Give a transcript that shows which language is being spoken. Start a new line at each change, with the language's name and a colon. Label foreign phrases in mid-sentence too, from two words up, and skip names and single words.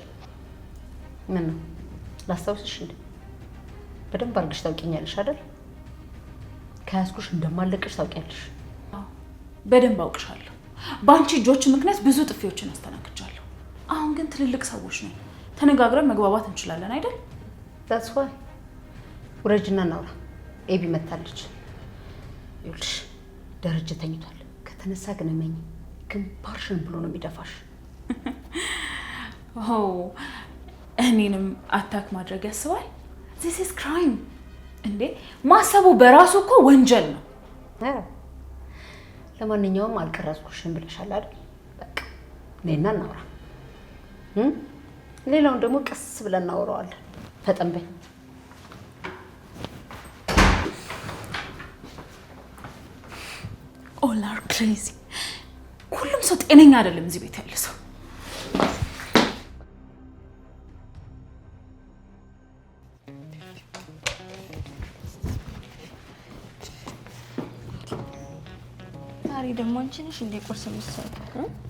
Amharic: ምን ነው ላስታውስሽ እንዴ? በደንብ አድርገሽ ታውቂኛለሽ አይደል? ከያዝኩሽ እንደማለቅሽ ታውቂያለሽ። በደንብ አውቅሻለሁ። በአንቺ እጆች ምክንያት ብዙ ጥፊዎችን አስተናግጃለሁ። አሁን ግን ትልልቅ ሰዎች ነን፣ ተነጋግረን መግባባት እንችላለን አይደል?
English: that's why
Amharic: ውረጅና እናውራ። ኤቢ መታለች። ይኸውልሽ ደረጀ ተኝቷል። ከተነሳ ግን እመኝ ግንባርሽን ብሎ ነው የሚደፋሽ። እኔንም አታክ ማድረግ ያስባል።
English: this is crime
Amharic: እንዴ! ማሰቡ በራሱ እኮ ወንጀል ነው። ለማንኛውም አልቀረጽኩሽም ብለሻል አይደል? በቃ ነይና እናውራ። ሌላውን ደግሞ ቀስ ብለን እናወራዋለን። ፈጠን በይ።
English: all are crazy።
Amharic: ሁሉም ሰው ጤነኛ አይደለም እዚህ ቤት ያለ ሰው። ዛሬ ደግሞ አንቺ ነሽ እንደ ቁርስ የምትሰሪው?